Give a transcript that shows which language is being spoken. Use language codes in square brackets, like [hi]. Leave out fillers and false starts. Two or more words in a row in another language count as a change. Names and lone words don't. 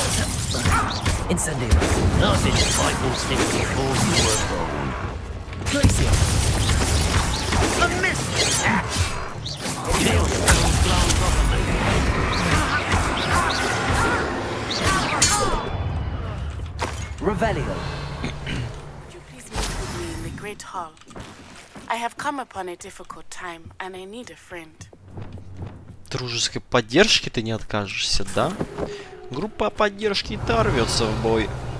[en] Incendio. Nothing to fight will stick before you were born. Glacier. A miss. Kill spells glance off of me. Revelio. Would you please meet with me in the Great Hall? I have come upon a difficult time, and I need a friend. [ru] Дружеской поддержки ты не откажешься, да? Группа поддержки и та рвется в бой.